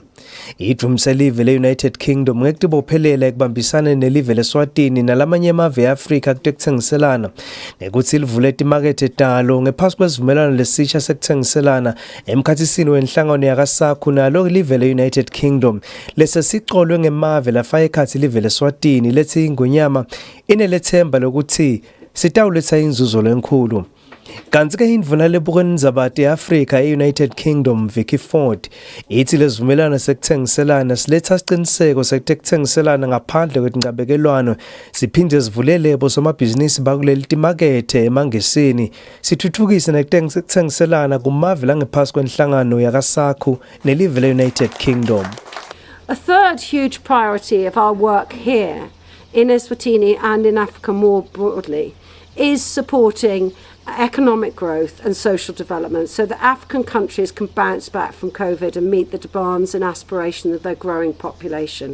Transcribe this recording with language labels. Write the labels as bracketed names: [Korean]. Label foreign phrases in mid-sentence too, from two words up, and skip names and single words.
[Swati] Idvumise live le-United Kingdom ngekutibophelela ekubambisana nelive leSwatini nalamanye emave e-Afrika kutekuthengiselana nekuthi livule imakethe talo ngephasi kwesivumelwano lesisha sekuthengiselana emkhathisini wenhlangano kwenhlangano yakasakhu nalo live le-United Kingdom lese siqolwe ngemave lafaka ekhathi live le-Eswatini lethi ingonyama inelethemba lokuthi sitawuletha inzuzo lenkulu. Kanti-ke indvuna lebukweni zabate e-Afrika e-United Kingdom Vicky Ford ithi lesivumelwano sekuthengiselana siletha isiqiniseko sekuthengiselana ngaphandle kwetinqabekelwano siphinde sivulele bosomabhizinisi bakuleli timakethe emangesini sithuthukise nekuthengiselana kumave langephasi kwenhlangano yakasakhu nelive le-United Kingdom. [English] A third huge priority of our work here in Eswatini and in Africa more broadly is supporting economic growth and social development so that African countries can bounce back from COVID and meet the demands and aspirations of their growing population.